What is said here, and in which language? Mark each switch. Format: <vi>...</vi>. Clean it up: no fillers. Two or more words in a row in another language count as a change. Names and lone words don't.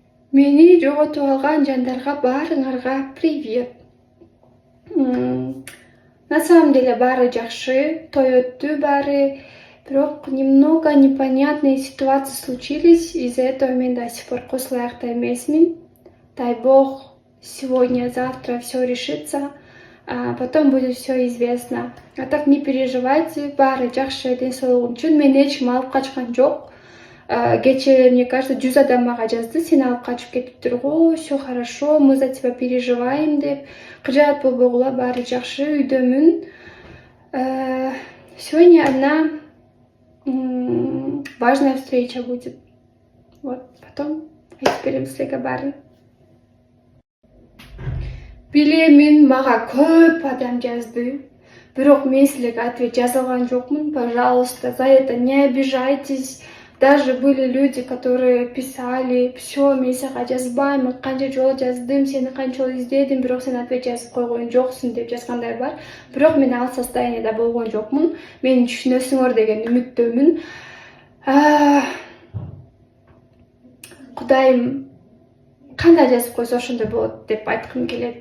<ky>Мени жоготуп алган жандарга баарыңарга привет.</ky> <ru>На самом деле</ru> <ky>баары жакшы, той өттү баары.</ky> <ru>Бирок немного непонятные ситуации случились, из-за этого мен до сих пор</ru> <ky>косул аякта эмесмин.</ky> <ru>Дай бог, сегодня, завтра все решится, а потом будет все известно. А так не переживайте,</ru> <ky>баары жакшы, ден соолугун үчүн мен эч ким алып качкан жок. Кече,</ky> <ru>мне кажется,</ru> <ky>100 адам мага жазды, сен алып качып кетиптир го,</ky> <ru>все хорошо, мы за тебя переживаем деп.</ru> <ky>Кыжаат болбогула, баары жакшы, үйдөмүн.</ky> <ru>Сегодня одна важная встреча будет. Вот, потом</ru> <ky>айтып силерге баарын. Билемин, мага көп адам жазды. Бирок мен силерге ответ жаза алган жокмун.</ky> <ru>Пожалуйста, за это не обижайтесь. Даже были люди, которые писали: все,</ru> <ky>мен сага жазбайм, канча жолу жаздым, сени канча жолу издедим, бирок сен ответ жазып койгон жоксуң деп жазгандар бар. Бирок мен ал состоянияда болгон жокмун. Мени түшүнөсүңөр деген үмүттөмүн. Кудайым кандай жазып койсо ошондой болот деп айткым келет.</ky>